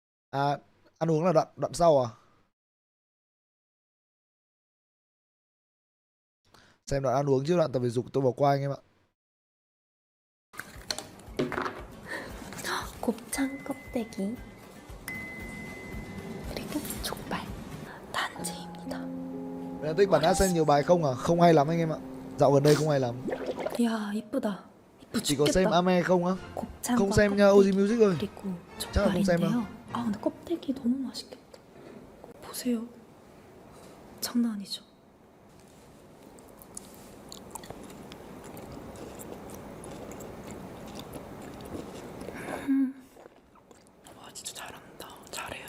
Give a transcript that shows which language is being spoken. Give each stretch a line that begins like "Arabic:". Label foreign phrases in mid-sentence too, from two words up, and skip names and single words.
Vietnamese: À, ăn uống là đoạn sau à? Xem đoạn ăn uống chứ đoạn tập thể dục tôi bỏ qua anh em ạ.
Korean: 곱창 껍데기 그리고 족발 단체입니다.
Vietnamese: Bạn thích bản Asen nhiều bài không à? Không hay lắm anh em ạ. Dạo gần đây không hay lắm.
Korean: 야 이쁘다.
Vietnamese: Chỉ có xem Ame không á?
Korean: 곱창과
Vietnamese: Không xem nha Oji Music ơi.
Korean: 그리고
Vietnamese: chắc là không xem đâu.
Korean: 족발인데요. 아 근데 껍데기 너무 맛있겠다. 보세요. 장난 아니죠. 와 진짜 잘한다. 잘해요.